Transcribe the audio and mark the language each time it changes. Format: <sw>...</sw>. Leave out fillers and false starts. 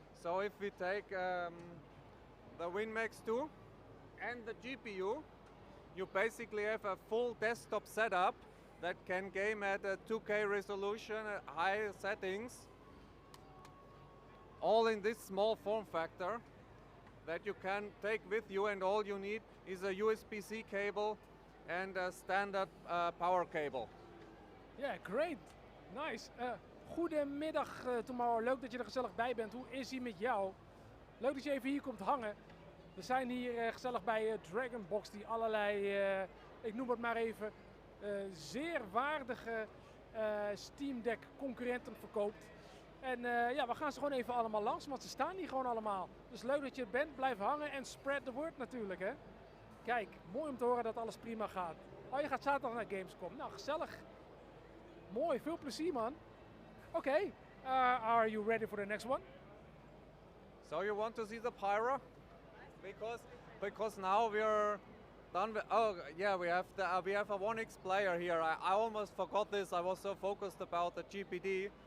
<en>So if we take the WinMax 2 and the GPU, you basically have a full desktop setup that can game at a 2K resolution at high settings, all in this small form factor that you can take with you, and all you need is a USB-C cable and a standard power cable. Yeah, great. Nice.</en> <nl>Goedemiddag Tomorrow, leuk dat je er gezellig bij bent. Hoe is ie met jou? Leuk dat je even hier komt hangen. We zijn hier gezellig bij Dragonbox, die allerlei, ik noem het maar even, zeer waardige Steamdeck concurrenten verkoopt. En ja, we gaan ze gewoon even allemaal langs, want ze staan hier gewoon allemaal. Dus leuk dat je er bent, blijf hangen en</nl> <en>spread the word</en> <nl>natuurlijk, hè. Kijk, mooi om te horen dat alles prima gaat. Oh, je gaat zaterdag naar Gamescom. Nou, gezellig. Mooi, veel plezier, man.</nl> <en>Okay, are you ready for the next one? So you want to see the Pyra? Because now we're done with, oh yeah, we have a 1X player here. I almost forgot this. I was so focused about the GPD.</en>